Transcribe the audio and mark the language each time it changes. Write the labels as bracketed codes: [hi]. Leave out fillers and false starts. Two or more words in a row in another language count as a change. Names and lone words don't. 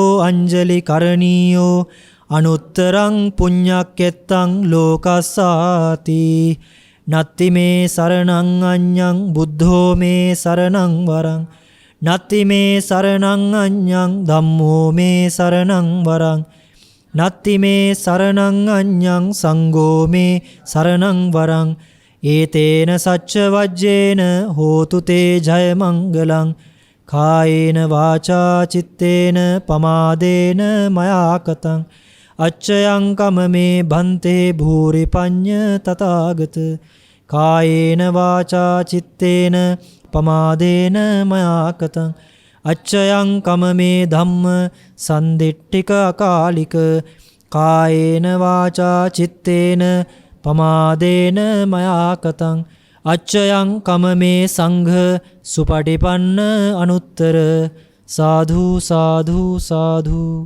[pi] අංජලි කරණීයෝ අනුත්තරං පුඤ්ඤක්කෙත්තං ලෝකස්සාති නත්ති මේ සරණං අඤ්ඤං බුද්ධෝ මේ සරණං වරං නත්ති මේ සරණං අඤ්ඤං ධම්මෝ මේ සරණං වරං නත්ති මේ සරණං අඤ්ඤං සංඝෝ මේ සරණං වරං ඒතේන සච්ච වජ්ජේන හෝතු තේ ජය මංගලං කායේන වාචා චිත්තේන පමාදේන මයාකතං අච්චයං කමමේ බන්තේ භූරි පඤ්ඤ තථාගත කායේන වාචා චිත්තේන පමාදේන මයාකතං අච්චයං කමමේ ධම්ම සන්දිට්ඨික අකාලික කායේන වාචා චිත්තේන පමාදේන මයාකතං අච්චයං කමමේ සංඝ සුපටිපන්න අනුත්තර සාධු සාධු සාධු.